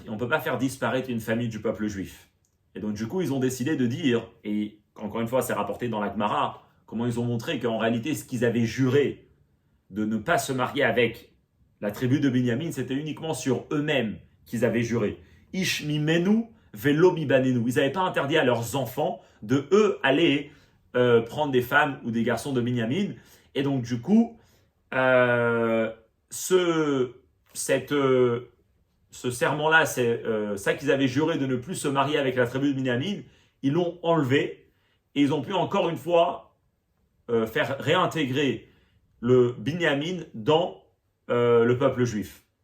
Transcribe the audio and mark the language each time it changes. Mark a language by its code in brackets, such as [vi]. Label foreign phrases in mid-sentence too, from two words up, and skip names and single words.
[fr] Et on ne peut pas faire disparaître une famille du peuple juif. Et donc, du coup, ils ont décidé de dire, et encore une fois, c'est rapporté dans la Gemara, comment ils ont montré qu'en réalité, ce qu'ils avaient juré de ne pas se marier avec la tribu de Binyamin, c'était uniquement sur eux-mêmes qu'ils avaient juré. [he] איש ממנו ולא מבנינו. [fr] Ils n'avaient pas interdit à leurs enfants de eux aller prendre des femmes ou des garçons de Binyamin. Et donc du coup, ce serment-là, c'est ça qu'ils avaient juré de ne plus se marier avec la tribu de Binyamin, ils l'ont enlevé et ils ont pu encore une fois faire réintégrer le Binyamin dans le peuple juif.